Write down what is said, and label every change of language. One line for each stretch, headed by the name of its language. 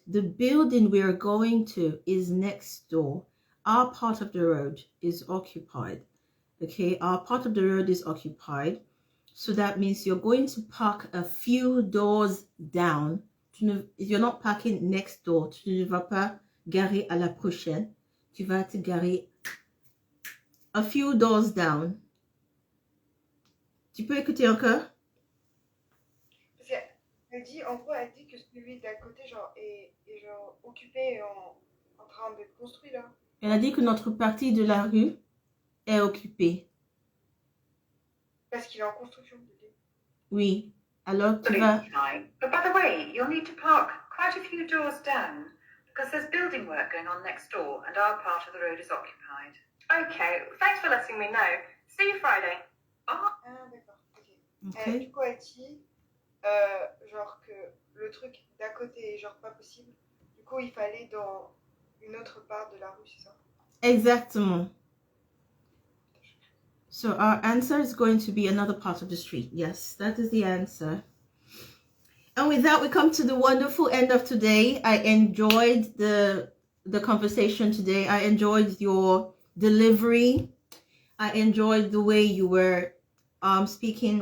English: The building we are going to is next door. Our part of the road is occupied. Okay, our part of the road is occupied. So that means you're going to park a few doors down. You're not parking next door.
French: Tu ne vas pas garer à la prochaine. Tu vas te garer
English: a few doors down.
French: Tu peux écouter encore? Parce qu'elle dit, en gros, elle dit que celui d'à côté genre, est genre occupé et en train d'être construit là. Elle a dit que notre partie de la rue est occupée. Parce qu'il est en construction. Oui. Alors tu vas...
English: Fine. But by the way, you'll need to park quite a few doors down because there's building work going on next door and our part of the road is occupied. Okay, thanks for letting me know. See you Friday. Oh.
French: Ah, d'accord. Ok.
English: Okay.
French: Du coup, elle dit genre que le truc d'à côté est genre pas possible. Du coup, il fallait dans une autre part de la rue, c'est ça? Exactement.
English: So our answer is going to be another part of the street. Yes, that is the answer. And with that, we come to the wonderful end of today. I enjoyed the conversation today. I enjoyed your delivery. I enjoyed the way you were speaking.